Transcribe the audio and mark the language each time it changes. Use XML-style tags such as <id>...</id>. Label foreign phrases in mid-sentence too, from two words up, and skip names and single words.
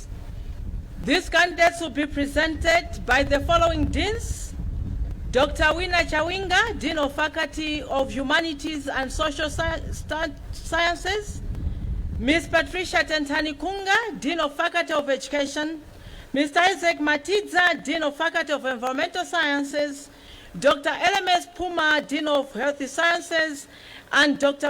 <en>These candidates will be presented by the following deans: Dr. Wina Chawinga, Dean of Faculty of Humanities and Social Sciences; Ms. Patricia Tentani Kunga, Dean of Faculty of Education; Mr. Isaac Matidza, Dean of Faculty of Environmental Sciences; Dr. LMS Puma, Dean of Health Sciences; and Dr.</en>